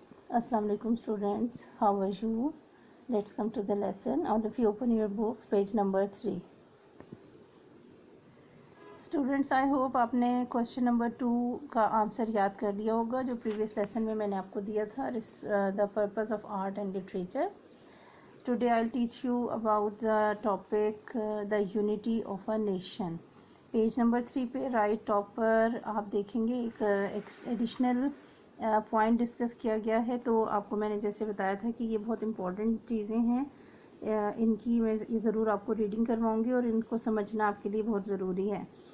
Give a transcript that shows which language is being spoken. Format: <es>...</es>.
<en>Assalamu alaikum students, how are you? Let's come to the lesson. All of you open your books, page number 3. Students, I hope</en> <hi>आपने question number 2 का answer याद कर लिया होगा जो previous lesson में मैंने आपको दिया था,</hi> <en>the purpose of art and literature. Today I'll teach you about the topic the unity of a nation.</en> <hi>Page number 3 पे राइट टॉप पर आप देखेंगे एक एडिशनल पॉइंट डिस्कस किया गया है। तो आपको मैंने जैसे बताया था कि ये बहुत इम्पॉर्टेंट चीज़ें हैं, इनकी मैं ज़रूर आपको रीडिंग करवाऊंगी और इनको समझना आपके लिए बहुत ज़रूरी है।</hi>